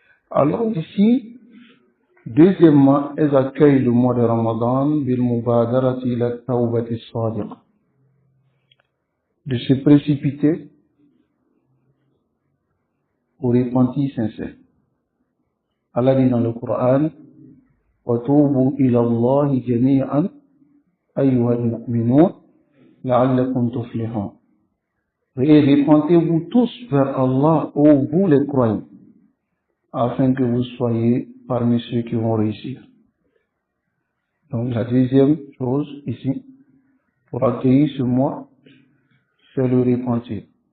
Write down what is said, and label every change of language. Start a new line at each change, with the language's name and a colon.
French: Alors ici, deuxièmement, elles accueillent le mois de Ramadan
Arabic: بِالْمُبَادَرَةِ إِلَى التَّوْبَةِ الصَّادِقَةِ,
French: de se précipiter au repenti sincère. Allah dit dans le Coran,
Arabic: وَتُوبُوا إِلَى اللَّهِ جَمِيعًا أَيُّهَا الْمُؤْمِنُونَ لَعَلَّكُمْ تُفْلِحُونَ.
French: Et repentez-vous tous vers Allah, ô vous les croyants, afin que vous soyez parmi ceux qui vont réussir. Donc la deuxième chose ici, pour accueillir ce mois, c'est le repentir.